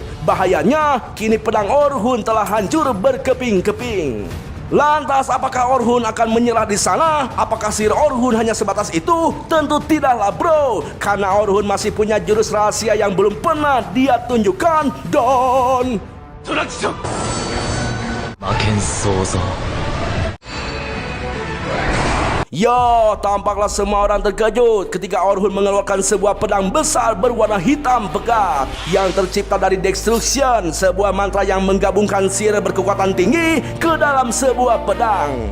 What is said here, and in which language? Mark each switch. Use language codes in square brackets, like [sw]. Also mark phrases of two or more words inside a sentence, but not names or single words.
[id] Bahayanya, kini pedang Orhun telah hancur berkeping-keping. Lantas apakah Orhun akan menyerah di sana? Apakah sihir Orhun hanya sebatas itu? Tentu tidaklah bro, karena Orhun masih punya jurus rahasia yang belum pernah dia tunjukkan. Dan [ja] トラクション魔剣創造 [id] Ya, tampaklah semua orang terkejut ketika Orhun mengeluarkan sebuah pedang besar berwarna hitam pekat yang tercipta dari Destruction, sebuah mantra yang menggabungkan sihir berkekuatan tinggi ke dalam sebuah pedang.